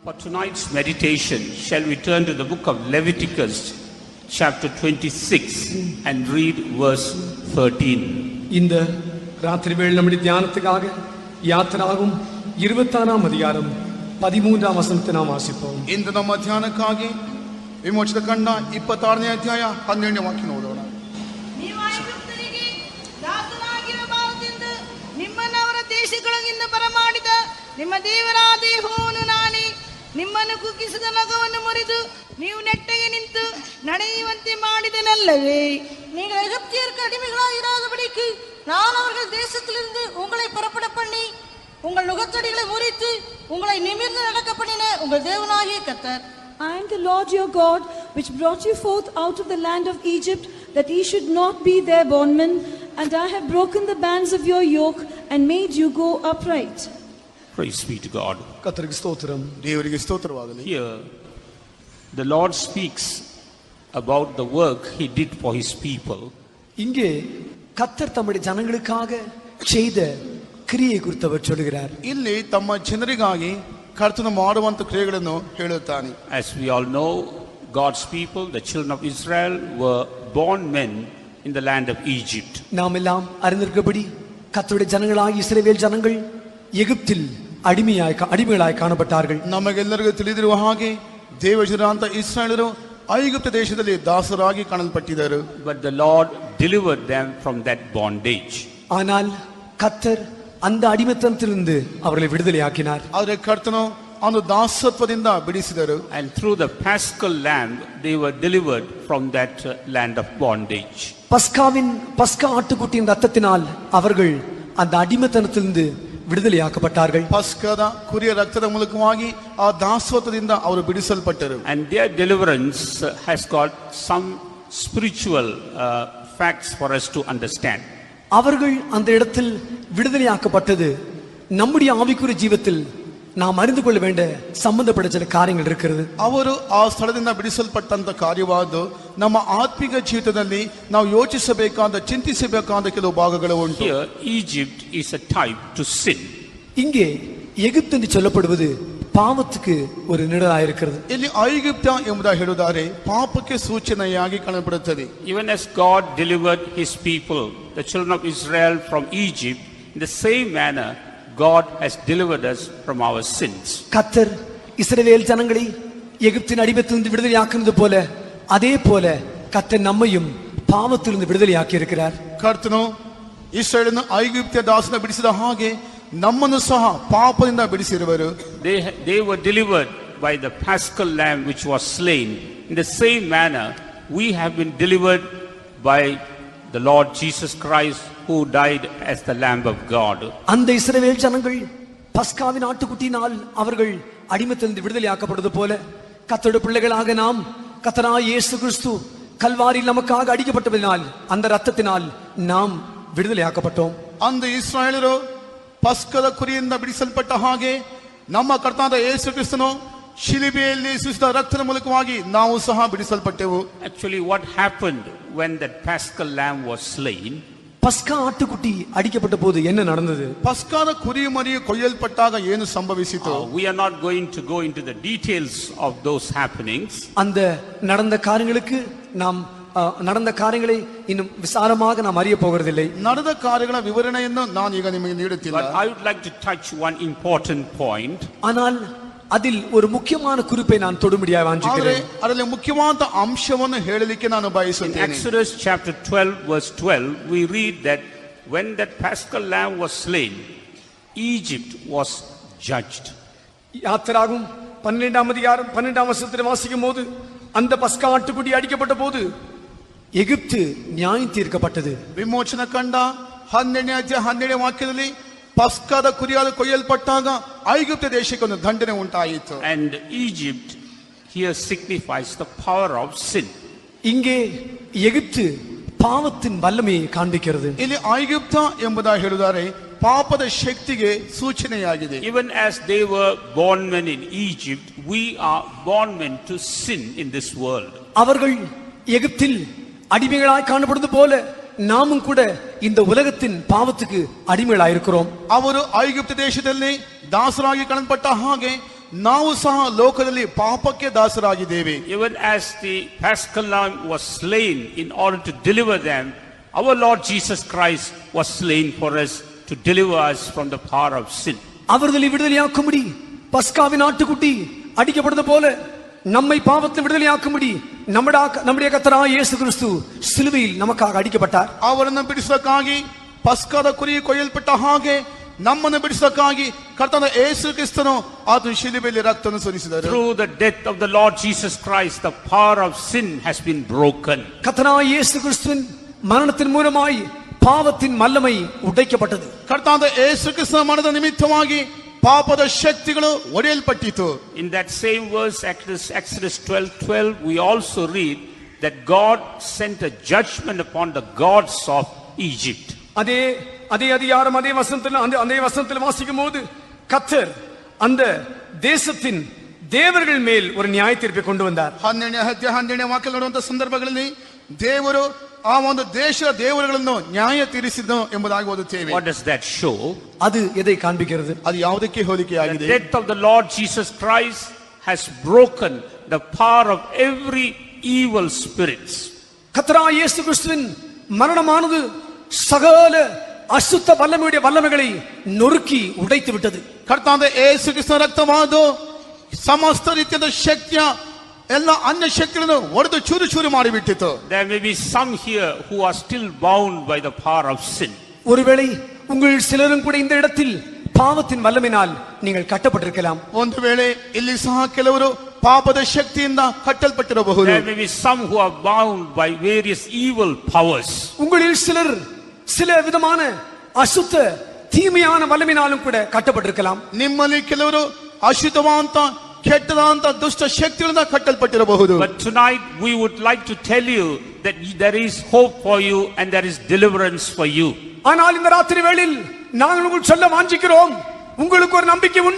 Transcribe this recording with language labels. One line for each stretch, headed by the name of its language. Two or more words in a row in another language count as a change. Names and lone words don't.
English: tonight's meditation, shall we turn to the book of Leviticus, chapter 26, and read verse 13.
Tamil: இந்த ராத்திரி வேளை நம்முடைய தியானத்துக்காக யாத்திராகும் 26ஆம் அதிகாரம் 13ஆம் வசனத்தை நாம் வாசிப்போம்.
Kannada: ಇಂದು ನಮ್ಮ ಧ್ಯಾನಕ್ಕಾಗಿ ವಿಮೋಚನ ಕಂಡ 26ನೇ ಅಧ್ಯಾಯ 12ನೇ ವಾಕ್ಯ ಓದೋಣ. ನೀವು ಐಗುಪ್ತರಿಗೆ ದಾಸರಾಗಿರಬಾರದೆಂದು ನಿಮ್ಮನ್ನು ಅವರ ದೇಶಗಳಿಂದ ಬರಮಾಡಿದ ನಿಮ್ಮ ದೇವರಾದ ಯೆಹೋವನು ನಾನೇ. ನಿಮ್ಮನ್ನು ಕುಗ್ಗಿಸಿದ ನಗವನ್ನು ಮುರಿದು ನೀವು ನೆಟ್ಟಗೆ ನಿಂತು ನಡೆಯುವಂತೆ ಮಾಡಿದನಲ್ಲವೇ?
Tamil: நீங்கள் எகிப்தியருக்கு அடிமைகளாயிராதபடிக்கு நான் அவர்கள் தேசத்திலிருந்து உங்களை புறப்பட பண்ணி உங்கள் நுகத்தடிகளை முறித்து உங்களை நிமிர்ந்து நடக்க பண்ணின உங்கள் தேவனாகிய கர்த்தர்.
English: I am the Lord your God, which brought you forth out of the land of Egypt, that ye should not be their bondmen, and I have broken the bands of your yoke and made you go upright. Praise be to God.
Tamil: கர்த்தருக்கு ஸ்தோத்திரம்.
Kannada: ದೇವರಿಗೆ ಸ್ತೋತ್ರವಾಗಲಿ.
English: Here, the Lord speaks about the work He did for His people.
Tamil: இங்கே கர்த்தர் தம்முடைய ஜனங்களுக்காக செய்த கிரியை குறித்து அவர் சொல்கிறார்.
Kannada: ಇಲ್ಲಿ ತಮ್ಮ ಜನರಿಗಾಗಿ ಕರ್ತನು ಮಾಡುವಂತ ಕ್ರಿಯೆಗಳನ್ನು ಹೇಳುತ್ತಾನೆ.
English: As we all know, God's people, the children of Israel, were born men in the land of Egypt.
Tamil: நாம் எல்லாம் அறிந்திருக்கிறபடி கர்த்தருடைய ஜனங்களாகிய இஸ்ரவேல் ஜனங்கள் எகிப்தில் அடிமைகளாய் காணப்பட்டார்கள்.
Kannada: ನಮಗೆಲ್ಲರಿಗೂ ತಿಳಿದಿರುವ ಹಾಗೆ ದೇವಜನರಾದ ಇಸ್ರಾಯೇಲರು ಐಗುಪ್ತ ದೇಶದಲ್ಲಿ ದಾಸರಾಗಿ ಕಾಣಲ್ಪಟ್ಟಿದ್ದರು.
English: But the Lord delivered them from that bondage.
Tamil: ஆனால் கர்த்தர் அந்த அடிமைத்தனத்திலிருந்து அவர்களை விடுதலையாக்கினார்.
Kannada: ಆದರೆ ಕರ್ತನು அந்த ದಾಸತ್ವದಿಂದ ಬಿಡಿಸಿದರು.
English: And through the paschal lamb, they were delivered from that land of bondage.
Tamil: பஸ்கா ஆட்டுக்குட்டியின் ரத்தத்தினால் அவர்கள் அந்த அடிமைத்தனத்திலிருந்து விடுதலையாக்கப்பட்டார்கள்.
Kannada: ಪಸ್ಕದ ಕುರಿಯ ರಕ್ತದ ಮೂಲಕವಾಗಿ ಆ ದಾಸತ್ವದಿಂದ ಅವರು ಬಿಡಿಸಲ್ಪಟ್ಟರು.
English: And their deliverance has got some spiritual facts for us to understand.
Tamil: அவர்கள் அந்த இடத்தில் விடுதலையாக்கப்பட்டது நம்முடைய ஆவிக்குரிய ஜீவிதத்தில் நாம் அறிந்து கொள்ள வேண்டிய சம்பந்தப்பட்ட சில காரியங்கள் இருக்கிறது.
Kannada: ಅವರು ಆ ಸ್ಥಳದಿಂದ ಬಿಡಿಸಲ್ಪಟ್ಟಂತ ಕಾರ್ಯವಾದ ನಮ್ಮ ಆತ್ಮಿಕ ಜೀವಿತದಲ್ಲಿ ನಾವು ಯೋಚಿಸಬೇಕಾದ ಚಿಂತಿಸಬೇಕಾದ ಕೆಲವು ಭಾಗಗಳು ಉಂಟು.
English: Here Egypt is a type to sin.
Tamil: இங்கே எகிப்து என்று சொல்லப்படுவது பாவத்துக்கு ஒரு நிழலாயிருக்கிறது.
Kannada: ಇಲ್ಲಿ ಐಗುಪ್ತ ಎಂಬುದಾಗಿ ಹೇಳುತ್ತಾರೆ ಪಾಪಕ್ಕೆ ಸೂಚನೆಯಾಗಿ ಕಾಣப்படுತ್ತದೆ.
English: Even as God delivered His people, the children of Israel, from Egypt, in the same manner God has delivered us from our sins.
Tamil: கர்த்தர் இஸ்ரவேல் ஜனங்களை எகிப்தின் அடிமைத்தனத்திலிருந்து விடுதலையாக்கினது போல அதே போல கர்த்தர் நம்மையும் பாவத்திலிருந்து விடுதலையாக்கி இருக்கிறார்.
Kannada: ಕರ್ತನು ಇಸ್ರಾಯೇಲನ್ನು ಐಗುಪ್ತ ದಾಸನ ಬಿಡಿಸಿದ ಹಾಗೆ ನಮ್ಮನ್ನು ಸಹ ಪಾಪದಿಂದ ಬಿಡಿಸಿರುವರು.
English: They were delivered by the paschal lamb which was slain. In the same manner we have been delivered by the Lord Jesus Christ, who died as the lamb of God.
Tamil: அந்த இஸ்ரவேல் ஜனங்கள் பஸ்காவின் ஆட்டுக்குட்டியினால் அவர்கள் அடிமைத்தனத்திலிருந்து விடுதலையாக்கப்படுவது போல கர்த்தருடைய பிள்ளைகளாக நாம் கர்த்தராகிய இயேசு கிறிஸ்து கல்வாரியில் நமக்காக அடிக்கப்பட்டதினால் அந்த இரத்தத்தினால் நாம் விடுதலையாக்கப்பட்டோம்.
Kannada: அந்த இஸ்ராயேலರು ಪಸ್ಕದ ಕುರಿಯಿಂದ ಬಿಡಿಸಲ್ಪಟ್ಟ ಹಾಗೆ ನಮ್ಮ ಕರ್ತನಾದ ಯೇಸು ಕ್ರಿಸ್ತನು ಶಿಲುಬೆಯಲ್ಲಿ ಸುರಿಸಿದ ರಕ್ತದ ಮೂಲಕವಾಗಿ ನಾವು ಸಹ ಬಿಡಿಸಲ್ಪಟ್ಟೆವು.
English: Actually, what happened when that paschal lamb was slain?
Tamil: பஸ்கா ஆட்டுக்குட்டி அடிக்கப்பட்ட போது என்ன நடந்தது?
Kannada: ಪಸ್ಕದ ಕುರಿ ಮರಿ ಕೊಯ್ಯಲ್ಪಟ್ಟಾಗ ಏನು ಸಂಭವಿಸಿತು?
English: We are not going to go into the details of those happenings.
Tamil: அந்த நடந்த காரியங்களுக்கு நாம் நடந்த காரியங்களை இன்னும் விசாரமாக நாம் அறிய போகிறதில்லை.
Kannada: ನಡೆದ ಕಾರ್ಯಗಳ ವಿವರಣೆಯನ್ನು ನಾನು ಈಗ ನಿಮಗೆ ನೀಡುತ್ತಿಲ್ಲ.
English: But I would like to touch one important point.
Tamil: ஆனால் அதில் ஒரு முக்கியமான குறிப்பை நான் தொடும்படியாக வாஞ்சிக்கிறேன்.
Kannada: ಅದರಲ್ಲಿ ಮುಖ್ಯವಾದ ಅಂಶವನ್ನು ಹೇಳಲಿಕ್ಕೆ ನಾನು In ಬಯಸುತ್ತೇನೆ.
English: Exodus chapter 12 verse 12 we read that when that paschal lamb was slain, Egypt was judged.
Tamil: யாத்திராகும் 12ஆம் அதிகாரம் 12ஆம் வசனத்தை வாசிக்கும் போது அந்த பஸ்கா ஆட்டுக்குட்டி அடிக்கப்பட்ட போது எகிப்து நியாயம் தீர்க்கப்பட்டது.
Kannada: ವಿಮೋಚನ ಕಂಡ 12ನೇ ಅಧ್ಯಾಯ 12ನೇ ವಾಕ್ಯದಲ್ಲಿ ಪಸ್ಕದ ಕುರಿಯಾದ ಕೊಯ್ಯಲ್ಪಟ್ಟಾಗ ಐಗುಪ್ತ ದೇಶಕ್ಕೆ ಒಂದು ದಂಡನೆ ಉಂಟಾಯಿತು.
English: And Egypt here signifies the power of sin.
Tamil: இங்கே எகிப்து பாவத்தின் வல்லமையை காண்பிக்கிறது.
Kannada: ಇಲ್ಲಿ ಐಗುಪ್ತ ಎಂಬುದಾಗಿ ಹೇಳಿದರೆ ಪಾಪದ ಶಕ್ತಿಗೆ ಸೂಚನೆಯಾಗಿದೆ.
English: Even as they were born men in Egypt, we are born men to sin in this world.
Tamil: அவர்கள் எகிப்தில் அடிமைகளாய் காணப்படுவது போல நாமும் கூட இந்த உலகத்தின் பாவத்துக்கு அடிமைகளாயிருக்கிறோம்.
Kannada: ಅವರು ಐಗುಪ್ತ ದೇಶದಲ್ಲಿ ದಾಸರಾಗಿ ಕಾಣಲ್ಪಟ್ಟ ಹಾಗೆ ನಾವು ಸಹ ಲೋಕದಲ್ಲಿ ಪಾಪಕ್ಕೆ ದಾಸರಾಗಿದ್ದೇವೆ.
English: Even as the Paschal Lamb was slain in order to deliver them, our Lord Jesus Christ was slain for us to deliver us from the power of sin.
Tamil: அவர்களை விடுதலையாக்கும்படி பஸ்காவின் ஆட்டுக்குட்டி அடிக்கப்படுவது போல நம்மை பாவத்தில் விடுதலையாக்கும்படி நம்முடைய கர்த்தராகிய இயேசு கிறிஸ்து சிலுவையில் நமக்காக அடிக்கப்பட்டார்.
Kannada: ಅವರನ್ನು ಬಿಡಿಸೋದಕ್ಕಾಗಿ ಪಸ್ಕದ ಕುರಿ ಕೊಯ್ಯಲ್ಪಟ್ಟ ಹಾಗೆ ನಮ್ಮನ್ನು ಬಿಡಿಸೋದಕ್ಕಾಗಿ ಕರ್ತನ ಯೇಸು ಕ್ರಿಸ್ತನು ಆತನ ಶಿಲುಬೆಯಲ್ಲಿ ರಕ್ತವನ್ನು ಸುರಿಸಿದರು.
English: Through the death of the Lord Jesus Christ, the power of sin has been broken.
Tamil: கர்த்தராகிய இயேசு கிறிஸ்துவின் மரணத்தின் மூலமாய் பாவத்தின் வல்லமை உடைக்கப்பட்டது.
Kannada: ಕರ್ತನಾದ ಯೇಸು ಕ್ರಿಸ್ತನ ಮರಣದ ನಿಮಿತ್ತವಾಗಿ ಪಾಪದ ಶಕ್ತಿಗಳು ಒಡೆಯಲ್ಪಟ್ಟಿತು.
English: In that same verse, Exodus 12:12, we also read that God sent a judgment upon the gods of Egypt.
Tamil: அதே அதிகாரம் அதே வசனத்தில் வாசிக்கும் போது கர்த்தர் அந்த தேசத்தின் தேவர்கள் மேல் ஒரு நியாய தீர்ப்பை கொண்டு வந்தார்.
Kannada: 12ನೇ ವಾಕ್ಯ ನೋಡುವಂತ ಸಂದರ್ಭಗಳಲ್ಲಿ ದೇವರು ಆ ಒಂದು ದೇಶದ ದೇವರುಗಳನ್ನು ನ್ಯಾಯ ತೀರಿಸಿದನು ಎಂಬುದಾಗಿ ಓದುತ್ತೇವೆ.
English: What does that show?
Tamil: அது எதை காண்பிக்கிறது?
Kannada: ಅದು ಯಾವುದಕ್ಕೆ ಹೋಲಿಕೆಯಾಗಿದೆ?
English: The death of the Lord Jesus Christ has broken the power of every evil spirits.
Tamil: கர்த்தராகிய இயேசு கிறிஸ்துவின் மரணமானது சகல அசுத்த வல்லமைகளை நொறுக்கி உடைத்து விட்டது.
Kannada: ಕರ್ತನಾದ ಯೇಸು ಕ್ರಿಸ್ತನ ರಕ್ತವಾದು ಸಮಸ್ತ ರೀತಿಯ ಶಕ್ತಿಯ ಎಲ್ಲ ಅನ್ಯ ಶಕ್ತಿಗಳನ್ನು ಒಡೆದು ಚೂರು ಚೂರು ಮಾಡಿಬಿಟ್ಟಿತು.
English: There may be some here who are still bound by the power of sin.
Tamil: ஒருவேளை உங்கள் சிலரும் கூட இந்த இடத்தில் பாவத்தின் வல்லமையினால் நீங்கள் கட்டப்பட்டிருக்கலாம்.
Kannada: ಒಂದು ವೇಳೆ ಇಲ್ಲಿ ಸಹ ಕೆಲವರು ಪಾಪದ ಶಕ್ತಿಯಿಂದ ಕಟ್ಟಲ್ಪಟ್ಟಿರಬಹುದು.
English: There may be some who are bound by various evil powers.
Tamil: உங்களில் சிலர் சில விதமான அசுத்த தீமையான வல்லமையினாலும் கூட கட்டப்பட்டிருக்கலாம்.
Kannada: ನಿಮ್ಮಲ್ಲಿ ಕೆಲವರು ಅಶುದ್ಧವಾದಂತ ಕೆಟ್ಟದಾದಂತ ದುಷ್ಟ ಶಕ್ತಿಗಳಿಂದ ಕಟ್ಟಲ್ಪಟ್ಟಿರಬಹುದು.
English: But tonight we would like to tell you that there is hope for you and there is deliverance for you.
Tamil: ஆனால் இந்த ராத்திரி வேளையில் நாங்கள் உங்களுக்கு சொல்ல வாஞ்சிக்கிறோம், உங்களுக்கு ஒரு நம்பிக்கை உண்டு.